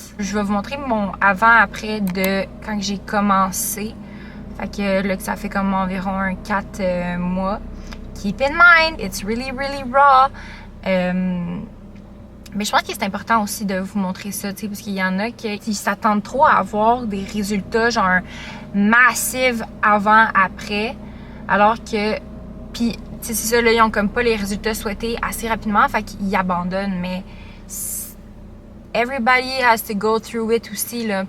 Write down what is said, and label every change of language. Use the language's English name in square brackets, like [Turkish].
[French] Je vais vous montrer mon avant-après de quand j'ai commencé. Fait que là, ça fait comme environ 4 mois. [English] Keep in mind, it's really, really raw. [French] Mais je pense que c'est important aussi de vous montrer ça, tu sais, parce qu'il y en a qui s'attendent trop à avoir des résultats, genre, massifs avant-après. Alors que, puis, tu sais, c'est ça, là, ils ont comme pas les résultats souhaités assez rapidement, fait qu'ils abandonnent. Mais [English] everybody has to go through it [French] aussi, là.